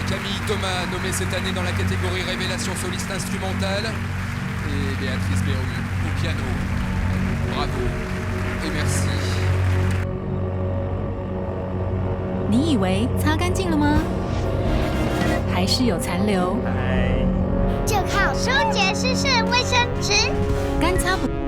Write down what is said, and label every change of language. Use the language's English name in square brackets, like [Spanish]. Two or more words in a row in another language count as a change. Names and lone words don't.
[French] Camille Thomas, nommée cette année dans la catégorie Révélation soliste instrumentale. Et Béatrice Berru, au piano. Bravo et merci. [Chinese] 你以为擦干净了吗？还是有残留？就靠舒洁湿式卫生纸，干擦不。